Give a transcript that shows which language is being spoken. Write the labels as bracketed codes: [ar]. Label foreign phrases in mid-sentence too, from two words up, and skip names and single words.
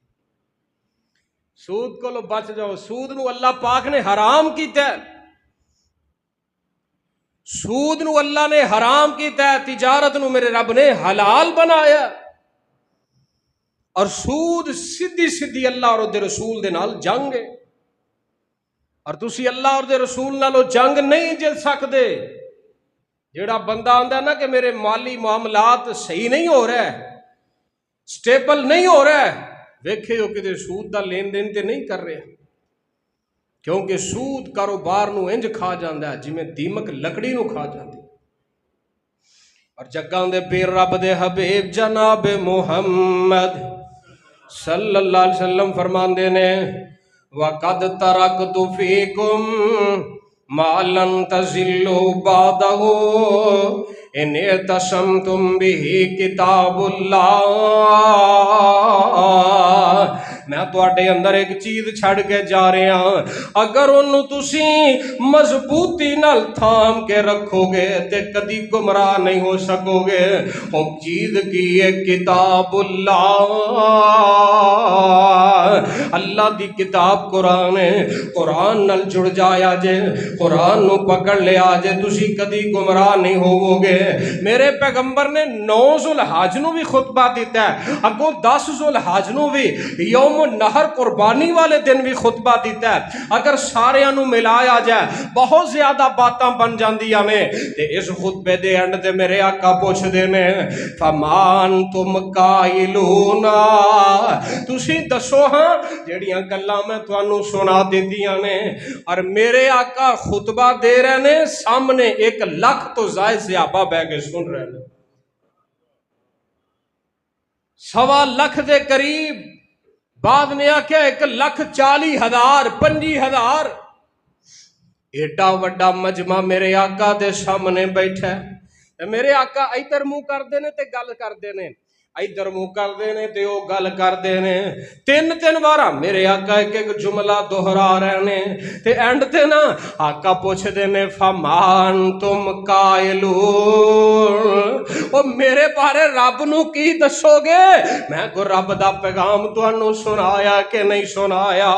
[pa] سود کو لو بچ جاؤ، سود نو اللہ پاک نے حرام کیتا ہے، سود نو اللہ نے حرام کیتا ہے، تجارت نو میرے رب نے حلال بنایا، اور سود سیدھی اللہ اور دے رسول دے نال جنگ ہے، اور تسی اللہ اور دے رسول نالو جنگ نہیں جیت سکتے۔ جیڑا بندہ آندا نا کہ میرے مالی معاملات صحیح نہیں ہو رہا ہے، سٹیبل نہیں ہو رہا ہے، ویکھے ہو کہ سود دا لین دین تے نہیں کر رہے، کیونکہ سود کاروبار نو انج کھا جاندا ہے جویں دیمک لکڑی نو کھا جاندی۔ اور جگاں دے پیر رب دے حبیب جناب محمد [ar] صلی اللہ علیہ وسلم [pa] فرماندے نے [ar] وَقَدْ تَرَكْتُ فِيكُمْ مَا لَن تَزِلُّوا بَعْدَهُ إِنِ اعْتَصَمْتُمْ بِهِ كِتَابُ اللَّهِ [pa] میں تواڈے اندر ایک چیز چھڑ کے جا رہا ہاں، اگر انہوں تسی مضبوطی نال تھام کے رکھو گے تے کدی گمراہ نہیں ہو سکو گے۔ وہ چیز کی ہے [ar] کتاب اللہ، [pa] اللہ دی کتاب قرآن ہے، قرآن نال جڑ جایا جے، قرآن نو پکڑ لیا جے، تسی کدی گمراہ نہیں ہوو گے۔ میرے پیغمبر نے 9 ذوالحج نو بھی خطبہ دیتا ہے، اگوں 10 ذوالحج نو بھی [ar] یوم النحر [pa] قربانی والے دن بھی خطبہ دیتا ہے۔ اگر سارے انو ملایا جائے بہت زیادہ باتاں بن جاندیاں نے۔ تے اس خطبے دے اینڈ تے میرے آقا پوچھ دینے [ar] فمان تم قائلونا، [pa] تسی دسو ہاں جیڑیاں گلاں میں تانوں سنا دیتیاں نے۔ اور میرے آقا خطبہ دے رہے نے، سامنے 1 لاکھ تو زائد صحابہ بیٹھ کے سن رہے ہیں، 1.25 لاکھ دے قریب، بعد نے آکھیا 1,40,000 25,000 ایڈا وڈا مجمع میرے آقا دے سامنے بیٹھا ہے۔ میرے آقا ادھر منہ کر دینے تے گل کر دینے، ادھر منہ کر دینے تے او گل کر دینے، 3 بارہ میرے آقا ایک جملہ دہرا رہنے تے اینڈ تے نا آقا پوچھ دینے [ar] فمان تم قائلون، [pa] او میرے بارے رب نو کی دسو گے؟ میں کو رب دا پیغام تانوں سنایا کہ نہیں سنایا؟